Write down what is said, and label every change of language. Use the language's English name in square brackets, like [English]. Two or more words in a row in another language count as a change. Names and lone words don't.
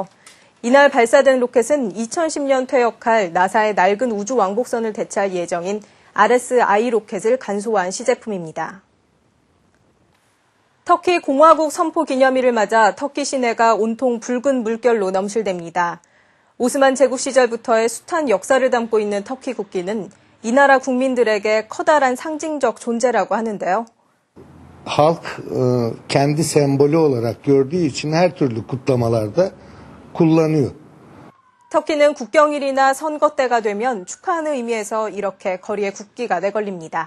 [Korean] 이날 발사된 로켓은 2010년 퇴역할 나사의 낡은 우주왕복선을 대체할 예정인 RS-I 로켓을 간소화한 시제품입니다. 터키 공화국 선포 기념일을 맞아 터키 시내가 온통 붉은 물결로 넘실댑니다. 오스만 제국 시절부터의 숱한 역사를 담고 있는 터키 국기는 이 나라 국민들에게 커다란 상징적 존재라고 하는데요. [Turkish] Halk kendi sembolü olarak gördüğü için her türlü kutlamalarda kullanıyor. [Korean] 터키는 국경일이나 선거 때가 되면 축하하는 의미에서 이렇게 거리에 국기가 내걸립니다.